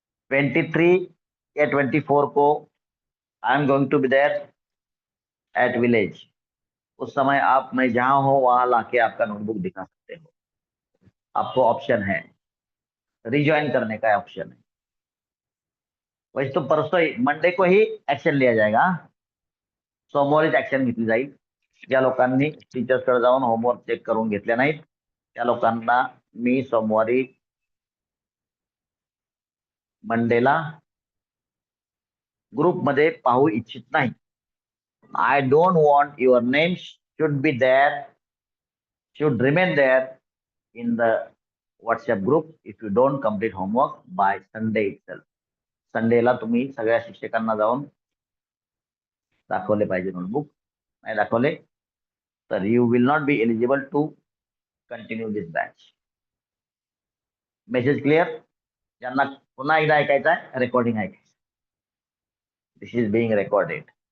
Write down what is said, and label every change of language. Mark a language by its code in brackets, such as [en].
[hi] 23 या 24 को [en] I am going to be there at village. [hi] उस समय आप, मैं जहां हो वहां लाके आपका नोटबुक दिखा सकते हो. आपको ऑप्शन है, रिज्वाइन करने का ऑप्शन है. वैसे तो परसों ही, मंडे को ही ऍक्शन लिया जाएगा. [mr] सोमवारीच ऍक्शन घेतली जाईल. ज्या लोकांनी टीचर्सकडे जाऊन होमवर्क चेक करून घेतले नाहीत, त्या लोकांना मी सोमवारी, मंडेला ग्रुपमध्ये पाहू इच्छित नाही. [en] I don't want your name should be there, should remain there in the WhatsApp group if you don't complete homework by Sunday itself. [mr] संडेला तुम्ही सगळ्या शिक्षकांना जाऊन दाखवले पाहिजे नोटबुक. नाही दाखवले तर [en] You will not be eligible to continue this batch. Message clear? [mr] ज्यांना पुन्हा एकदा ऐकायचं आहे, रेकॉर्डिंग ऐकायचं. [en] This is being recorded.